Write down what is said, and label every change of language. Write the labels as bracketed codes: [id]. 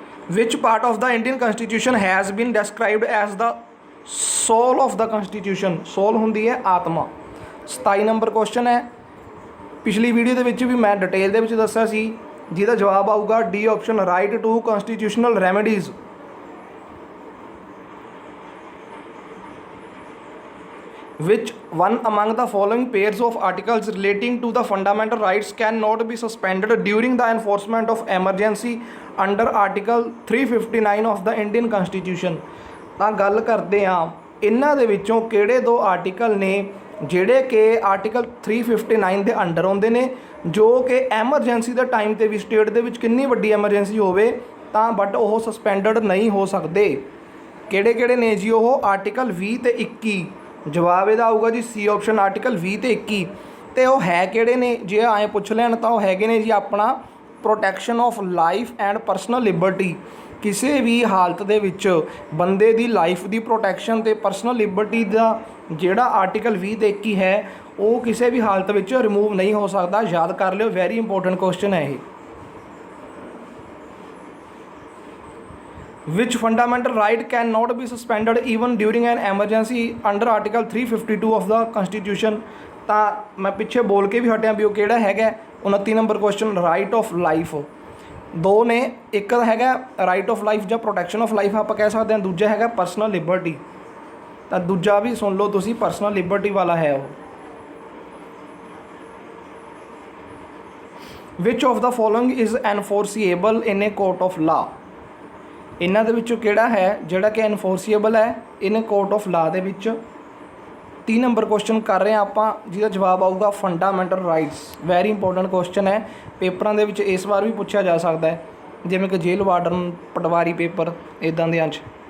[en] ਵਿਚ part of the Indian constitution has been described as the soul of the constitution. [pa] ਸੋਲ ਹੁੰਦੀ ਹੈ ਆਤਮਾ। 27 number question ਹੈ, ਪਿਛਲੀ ਵੀਡੀਓ ਦੇ ਵਿੱਚ ਵੀ ਮੈਂ ਡਿਟੇਲ ਦੇ ਵਿੱਚ ਦੱਸਿਆ ਸੀ, ਜਿਹਦਾ ਜਵਾਬ ਆਊਗਾ D option, right to ਕੰਸਟੀਟਿਊਸ਼ਨਲ remedies. [en] which one among the following pairs of articles relating to the fundamental rights cannot be suspended during the enforcement of emergency under article 359 of the Indian Constitution। [pa] ਤਾਂ ਗੱਲ ਕਰਦੇ ਹਾਂ ਇਹਨਾਂ ਦੇ ਵਿੱਚੋਂ ਕਿਹੜੇ ਦੋ article ਨੇ ਜਿਹੜੇ ਕਿ ਆਰਟੀਕਲ 359 ਦੇ ਅੰਡਰ ਆਉਂਦੇ ਨੇ, ਜੋ ਕਿ ਐਮਰਜੈਂਸੀ ਦੇ ਟਾਈਮ 'ਤੇ ਵੀ ਸਟੇਟ ਦੇ ਵਿੱਚ ਕਿੰਨੀ ਵੱਡੀ ਐਮਰਜੈਂਸੀ ਹੋਵੇ ਤਾਂ ਬਟ ਉਹ ਸਸਪੈਂਡਡ ਨਹੀਂ ਹੋ ਸਕਦੇ। ਕਿਹੜੇ ਕਿਹੜੇ ਨੇ ਜੀ ਉਹ? ਆਰਟੀਕਲ 20 ਤੇ 21। ਜਵਾਬ ਇਹਦਾ ਆਊਗਾ ਜੀ C ਆਪਸ਼ਨ, ਆਰਟੀਕਲ 20 ਤੇ 21। ਅਤੇ ਉਹ ਹੈ ਕਿਹੜੇ ਨੇ? ਜੇ ਐਂ ਪੁੱਛ ਲੈਣ ਤਾਂ ਉਹ ਹੈਗੇ ਨੇ ਜੀ ਆਪਣਾ protection of life and personal Liberty. ਕਿਸੇ ਵੀ ਹਾਲਤ ਦੇ ਵਿੱਚ ਬੰਦੇ ਦੀ ਲਾਈਫ ਦੀ ਪ੍ਰੋਟੈਕਸ਼ਨ ਤੇ ਪਰਸਨਲ ਲਿਬਰਟੀ ਦਾ ਜਿਹੜਾ ਆਰਟੀਕਲ 20 ਦੇ 21 ਹੈ ਉਹ ਕਿਸੇ ਵੀ ਹਾਲਤ ਵਿੱਚ ਰਿਮੂਵ ਨਹੀਂ ਹੋ ਸਕਦਾ। ਯਾਦ ਕਰ ਲਿਓ, ਵੈਰੀ ਇੰਪੋਰਟੈਂਟ ਕੁਐਸਚਨ ਹੈ ਇਹ। [en] Which fundamental right cannot be suspended even during an emergency under article 352 of the constitution? [pa] ਤਾਂ ਮੈਂ ਪਿੱਛੇ ਬੋਲ ਕੇ ਵੀ ਹਟਿਆ ਵੀ ਉਹ ਕਿਹੜਾ ਹੈਗਾ। 29 number question right of life. ਦੋ ਨੇ, ਇੱਕ ਹੈਗਾ ਰਾਈਟ ਆਫ ਲਾਈਫ ਜਾਂ ਪ੍ਰੋਟੈਕਸ਼ਨ ਆਫ ਲਾਈਫ ਆਪਾਂ ਕਹਿ ਸਕਦੇ ਹਾਂ, ਦੂਜਾ ਹੈਗਾ ਪਰਸਨਲ ਲਿਬਰਟੀ। ਤਾਂ ਦੂਜਾ ਵੀ ਸੁਣ ਲਓ ਤੁਸੀਂ, ਪਰਸਨਲ ਲਿਬਰਟੀ ਵਾਲਾ ਹੈ ਉਹ। [en] Which of the following is enforceable in a court of law? [pa] ਇਹਨਾਂ ਦੇ ਵਿੱਚੋਂ ਕਿਹੜਾ ਹੈ ਜਿਹੜਾ ਕਿ ਐਨਫੋਰਸੀਏਬਲ ਹੈ [en] in court of law [pa] ਦੇ ਵਿੱਚ। 30 ਨੰਬਰ ਕੁਐਸਚਨ ਕਰ ਰਹੇ ਹਾਂ ਆਪਾਂ, ਜਿਹਦਾ ਜਵਾਬ ਆਊਗਾ fundamental rights. Very important question ਹੈ, ਪੇਪਰਾਂ ਦੇ ਵਿੱਚ ਇਸ ਵਾਰ ਵੀ ਪੁੱਛਿਆ ਜਾ ਸਕਦਾ ਹੈ, ਜਿਵੇਂ ਕਿ ਜੇਲ੍ਹ ਵਾਰਡਨ, ਪਟਵਾਰੀ ਪੇਪਰ, ਇੱਦਾਂ ਦੇ ਅੰਸ਼।